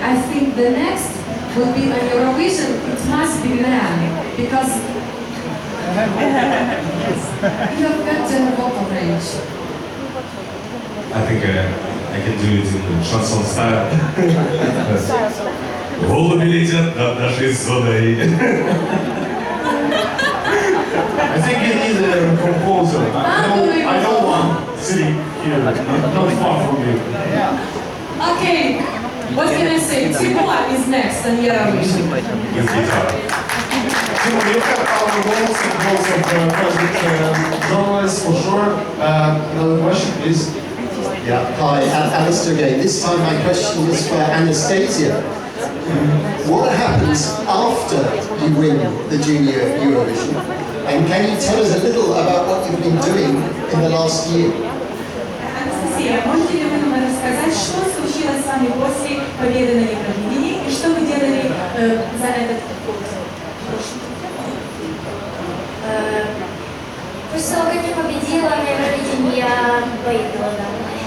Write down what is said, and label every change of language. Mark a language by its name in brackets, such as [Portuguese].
[English] I think the next will be on Eurovision. It must be men, because you have better vocal range. I think I can do it in chanson style. [Russian] Голуби летят над нашей зоной. [English] I think you need a composer. I know one sitting here, not far from you. Okay, what can I say? Timur is next on Eurovision. With guitar. Timur, you have our roles and roles of present journalists for sure. Another question, please. Yeah, hi, Alistair again. This time my question is for Anastasia. What happens after you win the Junior Eurovision? And can you tell us a little about what you've been doing in the last year? [Russian] Анастасия, можете ли вы нам рассказать, что случилось с вами после победы на Евровидении и что вы делали за этот год? После того, как я победила на Евровидении, я поехала домой.